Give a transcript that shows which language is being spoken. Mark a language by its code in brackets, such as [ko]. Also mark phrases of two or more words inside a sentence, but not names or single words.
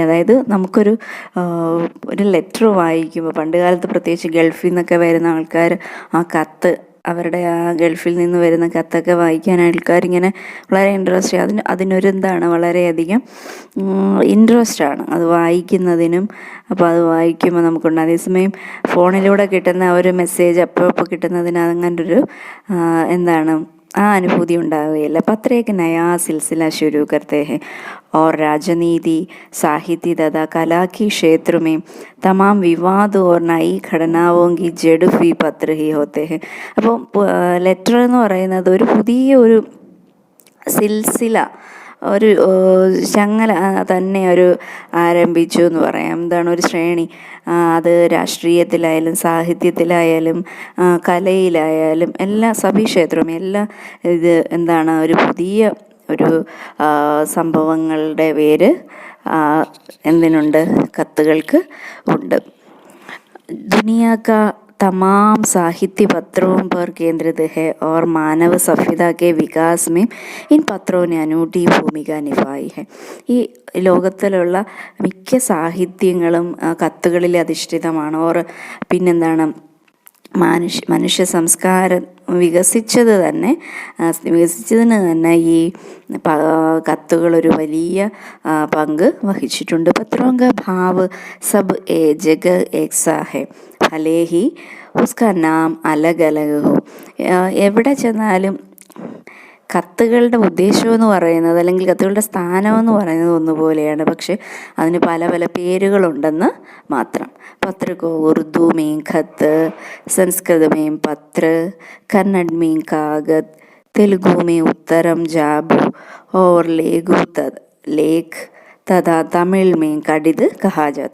[ml] അതായത് നമുക്കൊരു ലെറ്റർ വായിക്കുമ്പോൾ, പണ്ട് കാലത്ത് പ്രത്യേകിച്ച് ഗൾഫിൽ നിന്നൊക്കെ വരുന്ന ആൾക്കാർ ആ കത്ത്, അവരുടെ ആ ഗൾഫിൽ നിന്ന് വരുന്ന കത്തൊക്കെ വായിക്കാൻ ആൾക്കാരിങ്ങനെ വളരെ ഇൻട്രസ്റ്റ്, അതിനൊരു എന്താണ്, വളരെയധികം ഇൻട്രസ്റ്റാണ് അത് വായിക്കുന്നതിനും. അപ്പോൾ അത് വായിക്കുമ്പോൾ നമുക്കുണ്ട്. അതേസമയം ഫോണിലൂടെ കിട്ടുന്ന ഒരു മെസ്സേജ് അപ്പോൾ കിട്ടുന്നതിന് അങ്ങനൊരു എന്താണ്, ആ അനുഭൂതി ഉണ്ടാവുകയില്ല. [hi] പത്ര एक नया सिलसिला शुरू करते हैं और राजनीति, साहित्य तथा कला के क्षेत्र में तमाम विवाद और नई घटनाओं की जड़ भी पत्र ही होते हैं. [ml] അപ്പോൾ ലെറ്റർ എന്ന് പറയുന്നത് ഒരു പുതിയ ഒരു സിൽസില, ഒരു ചങ്ങല തന്നെ ആരംഭിച്ചു എന്ന് പറയാം. എന്താണ്? ഒരു ശ്രേണി. അത് രാഷ്ട്രീയത്തിലായാലും സാഹിത്യത്തിലായാലും കലയിലായാലും എല്ലാ സഭീക്ഷേത്രവും എല്ലാം ഇത് എന്താണ്, ഒരു പുതിയ ഒരു സംഭവങ്ങളുടെ പേര് എന്തിനുണ്ട്? കത്തുകൾക്ക് ഉണ്ട്. [hi] दुनिया का तमाम साहित्य पत्रों पर केंद्रित है और मानव सभ्यता के विकास में इन पत्रों ने अनूठी भूमिका निभाई है. [ml] ഈ ലോകത്തിലുള്ള മിക്ക സാഹിത്യങ്ങളും കത്തുകളിൽ അധിഷ്ഠിതമാണ്. ഓർ പിന്നെന്താണ്, മനുഷ്യ സംസ്കാരം വികസിച്ചതിന് തന്നെ ഈ കത്തുകളൊരു വലിയ പങ്ക് വഹിച്ചിട്ടുണ്ട്. [hi] പത്രോं का भाव सब ए जगह एक सा है भले ही उसका नाम अलग अलग हो. [ml] എവിടെ ചെന്നാലും കത്തുകളുടെ ഉദ്ദേശമെന്ന് പറയുന്നത്, അല്ലെങ്കിൽ കത്തുകളുടെ സ്ഥാനമെന്ന് പറയുന്നത് ഒന്നുപോലെയാണ്, പക്ഷെ അതിന് പല പല പേരുകളുണ്ടെന്ന് മാത്രം. [hi] पत्र को उर्दू में ख़त, संस्कृत में पत्र, कन्नड़ में कागद, तेलुगु में उत्तरम जाबु और लेख तथा तमिल में कडिद कहा जाता.